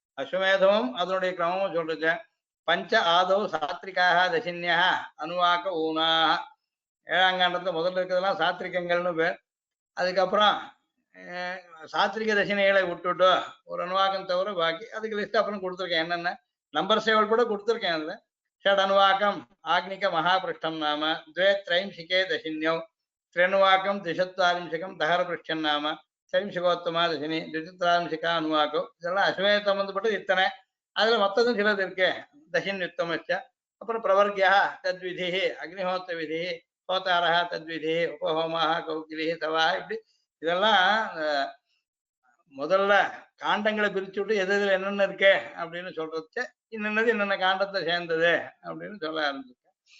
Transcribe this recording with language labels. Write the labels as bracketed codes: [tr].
[ta] அஸ்வமேதமும் அதனுடைய கிரமமும் சொல்றது. [sa] பஞ்ச ஆதௌ சாத்ரிகாக தசின்யா அனுவாக்க ஊனாக. [ta] ஏழாம் காண்டத்துல முதல்ல இருக்கிறதெல்லாம் சாத்ரிகங்கள்னு பேர். அதுக்கப்புறம் சாத்ரிக தட்சிணைகளை விட்டுட்டு ஒரு அணுவாக்கம் தவிர பாக்கி அதுக்கு லிஸ்ட் அப்புறம் கொடுத்துருக்கேன். என்னென்ன நம்பர் சேவல் கூட கொடுத்துருக்கேன். [sa] அதுல ஷட் அணுவாக்கம் ஆக்னிக மகாபிருஷ்டம் நாம द्वे त्रैंशिके दशिन्यौ त्र्यनुवाकं द्विचत्वारिंशकं दहरपृष्ठं नाम त्रैंशिकोत्तमा दशिनी द्विचत्वारिंशका அணுவாக்கோ. [ta] இதெல்லாம் அஸ்வமேத சம்பந்தப்பட்டது இத்தனை. அதுல மொத்ததும் சிலது இருக்கு. दशिन्युत्तमश्च அப்புறம் பிரவர்கியா தத்விதி அக்னிஹோத்திர விதி ஹோதாரா தத்விதி உபஹோமாக கௌகிலி சவா இப்படி இதெல்லாம் முதல்ல காண்டங்களை பிரிச்சு விட்டு எது எதுல என்னென்ன இருக்கு அப்படின்னு சொல்றது இன்னது என்னென்ன காண்டத்தை சேர்ந்தது அப்படின்னு சொல்ல ஆரம்பிச்சிருக்கேன்.